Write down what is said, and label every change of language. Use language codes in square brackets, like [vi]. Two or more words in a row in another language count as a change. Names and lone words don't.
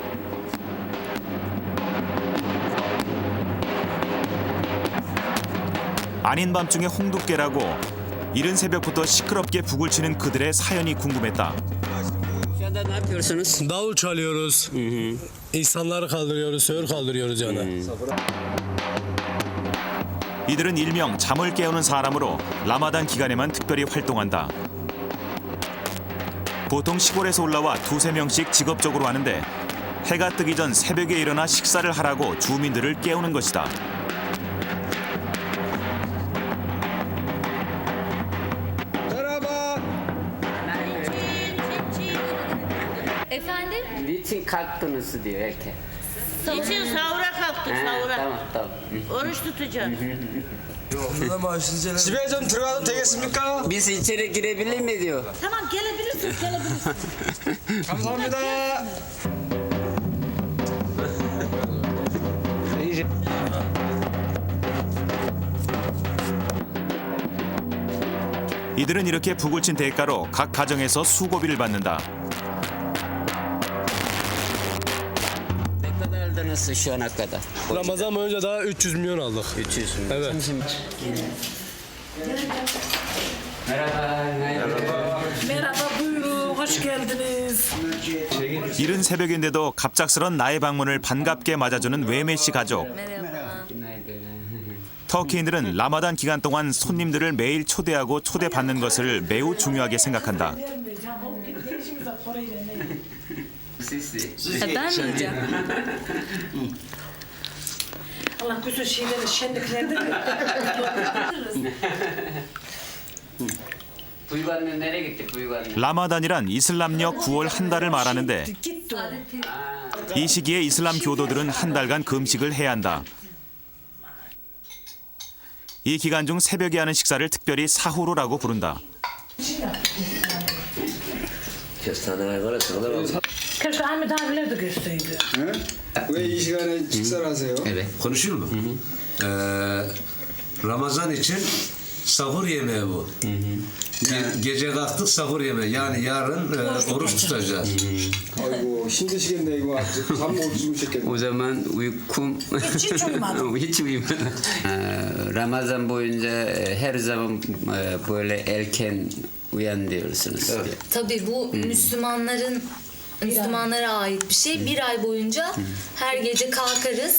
[ko] 아닌 밤중에 홍두깨라고 이른 새벽부터 시끄럽게 북을 치는 그들의 사연이 궁금했다. [tr] Şu anda ne yapıyorsunuz? Davul çalıyoruz. İnsanları kaldırıyoruz, sığır kaldırıyoruz yani. [ko] 이들은 일명 잠을 깨우는 사람으로 라마단 기간에만 특별히 활동한다. 보통 시골에서 올라와 두세 명씩 직업적으로 하는데 해가 뜨기 전 새벽에 일어나 식사를 하라고 주민들을 깨우는 것이다. [tr] Efendim? Niçin kalktınız diyor erken. Niçin sahura kalktık sahura? Tamam tamam. Oruç tutacağım. [ko] 집에 좀 들어가도 되겠습니까? [tr] Biz içeri girebilir mi diyor. Tamam gelebilirsiniz gelebilirsiniz. [ko] 감사합니다. 이들은 이렇게 북을 친 대가로 각 가정에서 수고비를 받는다. [tr] Ne kadar aldınız şu ana kadar? Ramazan boyunca daha 300 milyon aldık. 300 milyon. Evet. Merhaba buyurun hoş geldiniz. [ko] 이른 새벽인데도 갑작스런 나의 방문을 반갑게 맞아주는 외메 씨 가족. 터키인들은 라마단 기간 동안 손님들을 매일 초대하고 초대받는 것을 매우 중요하게 생각한다. [tr] Ben mi yiyeceğim? Allah bütün şeyleri şenliklerde Buyuganlı nereye gitti buyuganlı? [ko] 라마단이란 이슬람력 9월 한 달을 말하는데 이 시기에 이슬람 교도들은 한 달간 금식을 해야 한다. 이 기간 중 새벽에 하는 식사를 특별히 사후루라고 부른다. [tr] keşke Ahmet abiler de görseydi. [ko] 왜 이 시간에 식사를 하세요? [tr] Evet. Konuşayım mı? Ramazan için sahur yemeği bu. Gece kalktık sahur yemeği. Yani yarın oruç tutacağız. [ko] 아이고 힘드시겠네 이거 잠못 주무셨겠네. [tr] O zaman uykum Hiç uyumadım. hiç uyumadım. Ramazan boyunca her zaman böyle erken uyan diyorsunuz. Tabii bu Müslümanlara ait bir şey. Bir ay boyunca her gece kalkarız.